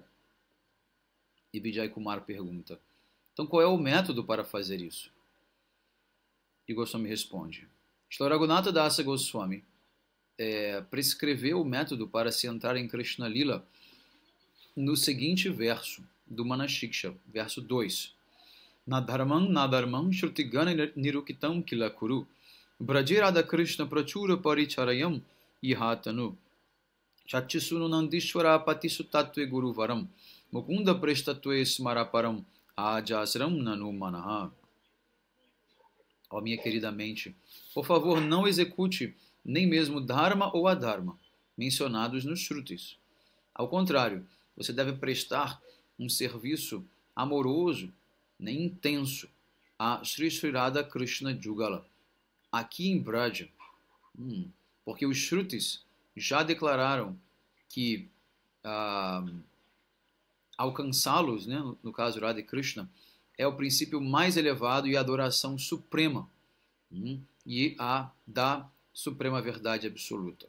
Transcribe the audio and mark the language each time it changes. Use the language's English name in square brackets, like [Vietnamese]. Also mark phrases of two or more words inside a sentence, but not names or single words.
[Portuguese] E Vijay Kumar pergunta: então qual é o método para fazer isso? E Goswami responde: Shri Raghunatha Dasa Goswami prescreveu o método para se entrar em Krishna Lila no seguinte verso do Manashiksha, verso 2. [Sanskrit] Nadharmam shrutigana nirukitam kilakuru brajirada Krishna prachura paricharayam ihatanu Chachisunu Nandishwara Patisutatve Guruvaram Mukunda Prestatve Smaraparam Ajasram Nanu Manaha. [Portuguese] Ó minha querida mente, por favor, não execute nem mesmo Dharma ou Adharma mencionados nos Shrutis. Ao contrário, você deve prestar um serviço amoroso, nem intenso, a Sri Sri Radha Krishna Jugala, aqui em Braja, porque os Shrutis já declararam que alcançá-los, né, no caso Radha Krishna, é o princípio mais elevado e a adoração suprema, e a da suprema verdade absoluta.